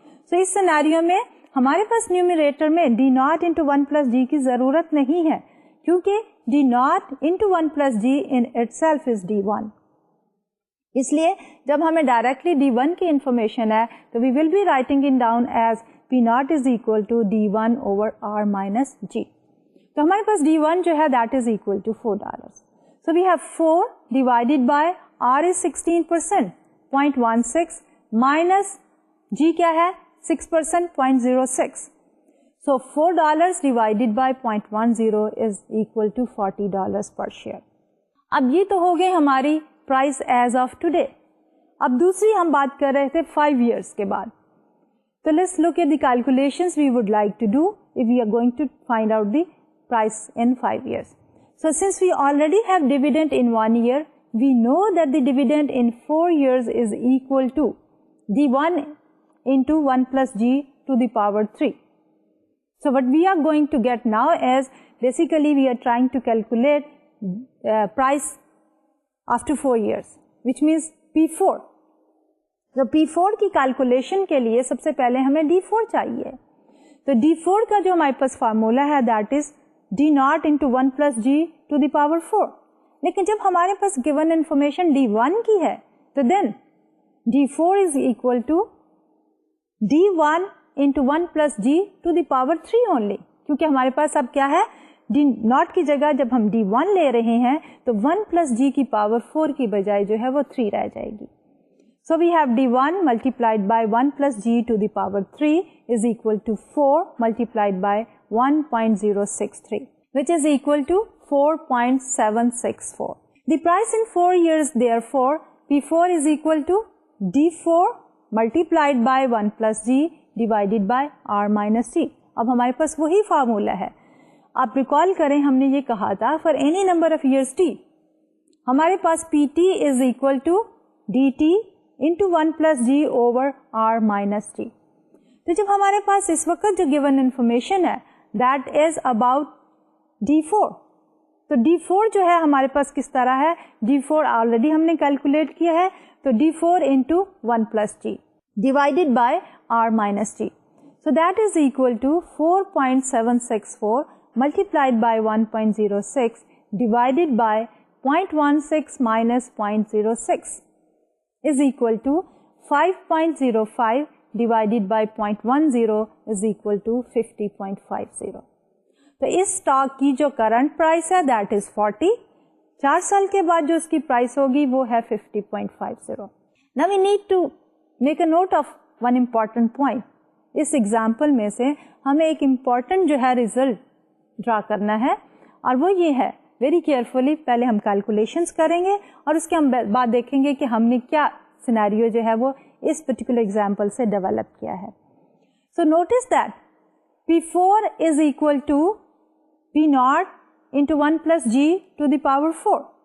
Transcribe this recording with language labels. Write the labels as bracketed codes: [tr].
[ur] So اس scenario میں ہمارے پاس نیومیریٹر میں [en] D naught into 1 plus G کی ضرورت نہیں ہے کیونکہ D naught into 1 plus G in itself is D1. [ur] اس لیے جب ہمیں ڈائریکٹلی D1 کی انفارمیشن ہے تو [en] we will be writing it down as P naught is equal to D1 over R minus G. [ur] تو ہمارے پاس D1 جو ہے [en] that is equal to $4. So we have 4 divided by R is 16%, 0.16 minus G [ur] کیا ہے [en] 6%, 0.06. So $4 divided by 0.10 is equal to $40 per share. [ur] اب یہ تو ہو گئی ہماری [en] price as of today. [ur] اب دوسری ہم بات کر رہے تھے 5 years کے بعد. [en] So let's look at the calculations we would like to do if we are going to find out the price in 5 years. So since we already have dividend in 1 year, we know that the dividend in 4 years is equal to D1 into 1 plus G to the power 3. So what we are going to get now is basically we are trying to calculate price after 4 years, which means P4. [ur] So P4 کی calculation کے لیے سب سے پہلے ہمیں D4 چاہیے. تو D4 کا جو ہمارے پاس فارمولا ہے [en] that is D naught into 1 plus G to the power 4. [ur] لیکن جب ہمارے پاس given information D1 کی ہے تو [en] then D4 is equal to D1 into 1 plus G to the power 3 only. [ur] کیونکہ ہمارے پاس اب کیا ہے D naught کی جگہ جب ہم D1 لے رہے ہیں تو 1 plus G کی power 4 کی بجائے جو ہے وہ 3 رہ جائے گی. [en] So we have D1 multiplied by 1 plus G to the power 3 is equal to 4 multiplied by 1.063, which is equal to 4.764. The price in 4 years, therefore, P4 is equal to D4 multiplied by 1 plus G divided by R minus G. [ur] اب ہمارے پاس وہی formula ہے. آپ recall کریں ہم نے یہ کہا تھا [en] for any number of years t [ur] ہمارے پاس [en] PT is equal to DT into 1 plus G over R minus G. [ur] تو جب ہمارے پاس اس وقت جو given information ہے [en] that is about D4. [ur] تو D4 جو ہے ہمارے پاس کس طرح ہے D4 آلریڈی ہم نے کیلکولیٹ کیا ہے تو D4 into 1 plus G divided by R minus G. [en] So that is equal to 4.764 multiplied by 1.06 divided by 0.16 minus 0.06 is equal to 5.05 divided by 0.10 is equal to 50.50. [ur] تو اس اسٹاک کی جو current price ہے that is 40. 4 سال کے بعد جو اس کی price ہوگی وہ ہے 50.50. [en] Now we need to make a note of one important point. [ur] اس example میں سے ہمیں ایک امپورٹنٹ جو ہے ریزلٹ ڈرا کرنا ہے اور وہ یہ ہے ویری کیئرفلی پہلے ہم کیلکولیشنس کریں گے اور اس کے ہم بعد دیکھیں گے کہ ہم نے کیا سینیریو جو ہے وہ اس پرٹیکولر ایگزامپل سے ڈیولپ کیا ہے. [en] So notice that P4 is equal to P naught into 1 plus G to the power 4.